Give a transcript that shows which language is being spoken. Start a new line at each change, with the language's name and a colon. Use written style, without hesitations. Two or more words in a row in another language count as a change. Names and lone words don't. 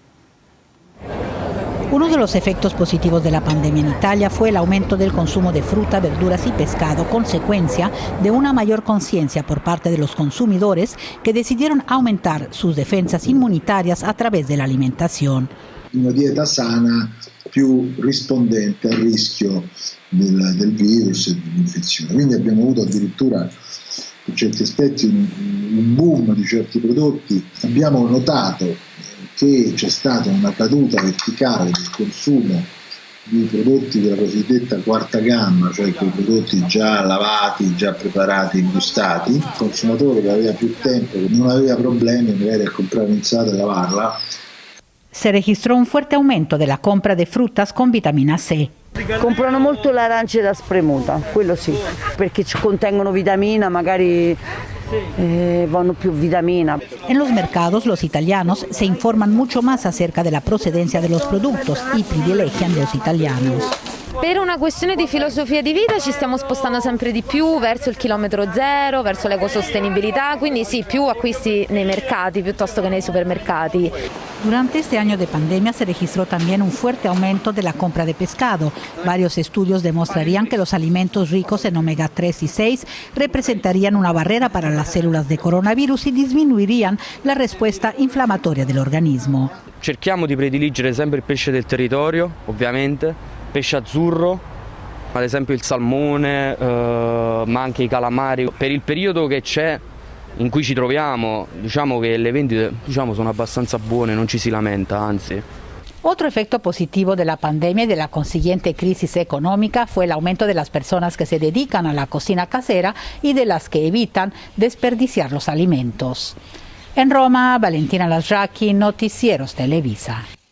Spanish: Uno de los efectos positivos de la pandemia en Italia fue el aumento del consumo de fruta, verduras y pescado, consecuencia de una mayor conciencia por parte de los consumidores que decidieron aumentar sus defensas inmunitarias a través de la alimentación.
Italian: Una dieta sana più rispondente al rischio del virus e dell'infezione. Quindi abbiamo avuto addirittura per certi aspetti un boom di certi prodotti. Abbiamo notato che c'è stata una caduta verticale del consumo di prodotti della cosiddetta quarta gamma, cioè quei prodotti già lavati, già preparati e gustati. Il consumatore che aveva più tempo, che non aveva problemi magari a comprare un'insalata e lavarla.
Spanish: Se registró un fuerte aumento de la compra de frutas con vitamina C.
Italian: Comprano molto l'arancia da spremuta, quello sì, perché contengono vitamina, magari vanno più vitamina.
Spanish: En los mercados, los italianos se informan mucho más acerca de la procedencia de los productos y privilegian los italianos.
Italian: Per una questione di filosofia di vita ci stiamo spostando sempre di più verso il chilometro zero, verso l'ecosostenibilità, quindi sì, più acquisti nei mercati piuttosto che nei supermercati.
Spanish: Durante este año de pandemia se registró también un fuerte aumento de la compra de pescado. Varios estudios demostrarían que los alimentos ricos en omega 3 y 6 representarían una barrera para las células de coronavirus y disminuirían la respuesta inflamatoria del organismo.
Italian: Cerchiamo di prediligere sempre il pesce del territorio, ovviamente, pesce azzurro, ad esempio il salmone, ma anche i calamari. Per il periodo che c'è, in cui ci troviamo, diciamo che le vendite sono abbastanza buone, non ci si lamenta, anzi.
Spanish: Otro efecto positivo de la pandemia y de la consiguiente crisis económica fue el aumento de las personas que se dedican a la cocina casera y de las que evitan desperdiciar los alimentos. En Roma, Valentina Lasraki, Noticieros Televisa.